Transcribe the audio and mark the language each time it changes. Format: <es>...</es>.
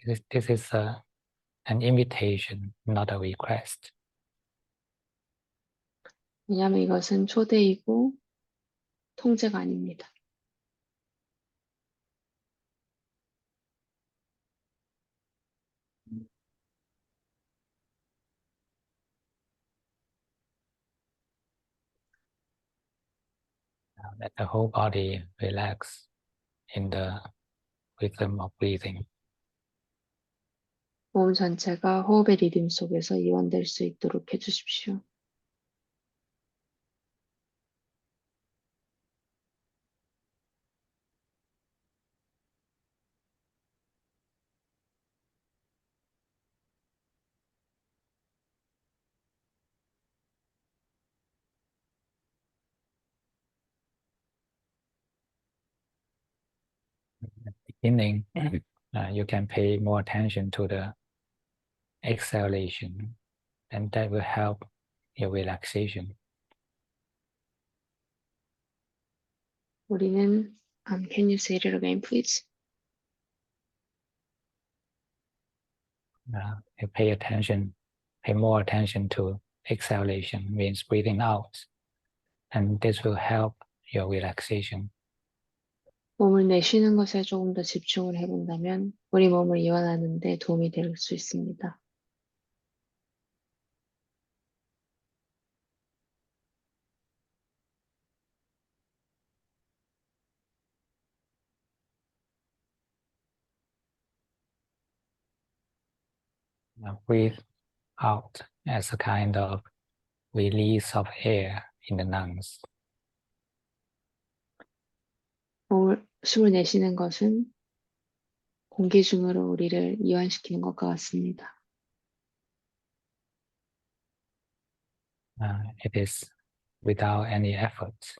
<en>This is an invitation, not a request.</en> <ko>왜냐하면 이것은 초대이고 통제가 아닙니다.</ko> <en>Let the whole body relax in the rhythm of breathing.</en> <ko>몸 전체가 호흡의 리듬 속에서 이완될 수 있도록 해주십시오.</ko> <en>Beginning, you can pay more attention to the exhalation, and that will help your relaxation.</en> <ko>우리는</ko> <en>can you say it again, please? You pay more attention to exhalation, means breathing out, and this will help your relaxation.</en> <ko>몸을 내쉬는 것에 조금 더 집중을 해본다면 우리 몸을 이완하는 데 도움이 될 수 있습니다.</ko> <en>Breathe out as a kind of release of air in the lungs.</en> <ko>숨을 내쉬는 것은 공기 중으로 우리를 이완시키는 것과 같습니다.</ko> <en>It is without any effort.</en>